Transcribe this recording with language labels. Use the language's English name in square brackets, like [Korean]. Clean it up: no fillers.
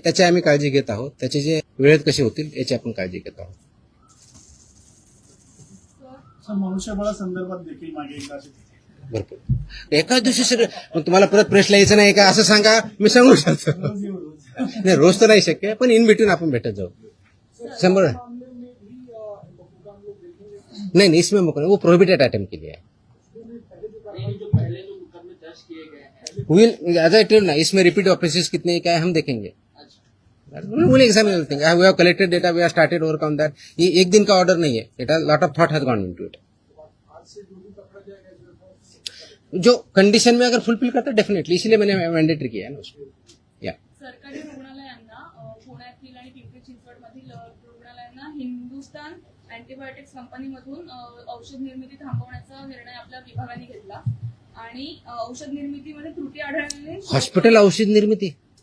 [Marathi] त्याची आम्ही काळजी घेत आहोत. त्याचे जे वेळेत कसे होतील याची आपण काळजी घेत आहोत. मनुष्यबळासंदर्भात देखील मागे एकदा भरपूर एकाच दिवशी सगळं. मग तुम्हाला परत प्रश्न यायचं नाही का असं सांगा, मी सांगू शकतो. नाही रोज तर नाही शक्य, पण इन बिटवीन आपण भेटत जाऊ. [Hindi] 100 नहीं इसमें वो प्रोहिबिटेड आइटम के लिए है. [English] will as I tell [Hindi] ना, इसमें रिपीट ऑफेंसेस कितने क्या है हम देखेंगे. [English] Will examine everything. We have collected data, we have started overcome that. [Hindi] ये एक दिन का ऑर्डर नहीं है. [English] It has lot of thought has gone into it. [Hindi] जो कंडीशन में अगर फुलफिल करता है डेफिनेटली, इसीलिए मैंने मैंडेटरी किया है ना उसको. या [Marathi] सरकारी रुग्णालयांना पुण्यातील आणि पिंपरी चिंचवडमधील रुग्णालयांना हिंदुस्तान अँटीबायोटिक्स कंपनीमधून औषध निर्मिती थांबवण्याचा निर्णय आपल्या विभागाने घेतला आणि औषध निर्मितीमध्ये त्रुटी आढळल्याने हॉस्पिटल औषध निर्मिती